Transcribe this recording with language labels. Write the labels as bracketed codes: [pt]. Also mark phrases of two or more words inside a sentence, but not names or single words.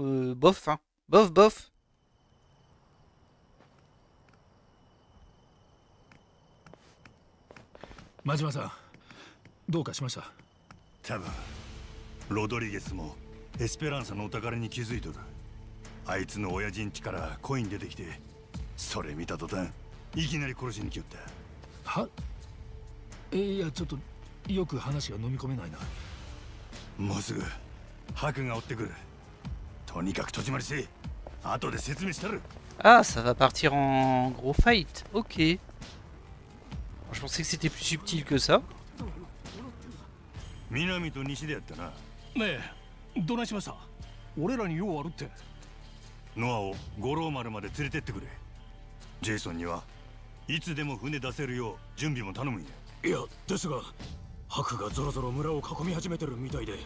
[fr] Bof, hein. Bof, bof. [ja] Majima-san, どうかしました？多分ロドリゲスもエスペランサのお宝に気づいとる。あいつの親父ん家からコイン出てきて、それ見た途端いきなり殺しに来よった。は？いやちょっとよく話が飲み込めないな。もうすぐハクが追ってくる。とにかく戸締まりせえ。後で説明したる。 [fr] Ah, ça va partir en gros fight. Ok. Je pensais que c'était plus subtil que ça. [ja] 南と西でやったな。ねえ、どないしました？俺らに用あるって。ノアを五郎丸まで連れてってくれ。ジェイソンにはいつでも船出せるよう準備も頼むんや。いや、ですが、ハクがゾロゾロ村を囲み始めてるみたいで。